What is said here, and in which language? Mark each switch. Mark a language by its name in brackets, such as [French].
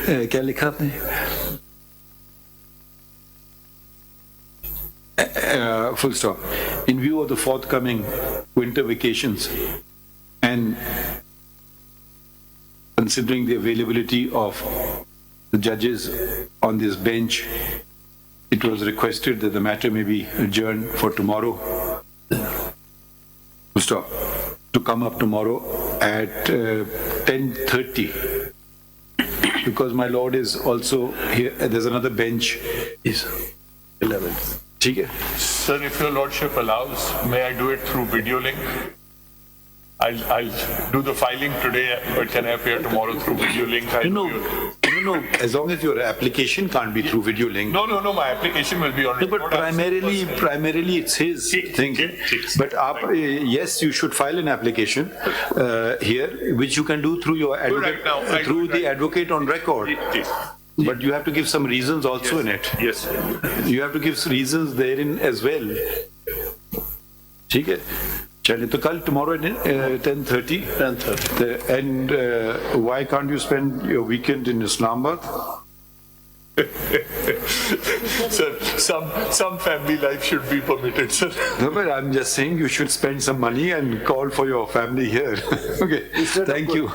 [Urdu] کیا لکھا آپ نے؟ [English] Full stop. In view of the forthcoming winter vacations and considering the availability of the judges on this bench, it was requested that the matter may be adjourned for tomorrow. Full stop. To come up tomorrow at 10:30, because my lord is also here. There's another bench. Is 11. [Urdu] ٹھیک ہے. [English] Sir, if your lordship allows, may I do it through video link? I'll do the filing today, but can I appear tomorrow through video link? No, as long as your application can't be through video link. No, my application will be on No, but primarily it's his thing. But yes, you should file an application here, which you can do through your advocate, through the advocate on record. But you have to give some reasons also in it. Yes. You have to give reasons therein as well. [Urdu] ٹھیک ہے, چلے تو کل [English] tomorrow at 10:30. And why can't you spend your weekend in Islamabad? Sir, some family life should be permitted, sir. No, but I'm just saying you should spend some money and call for your family here. Okay, thank you.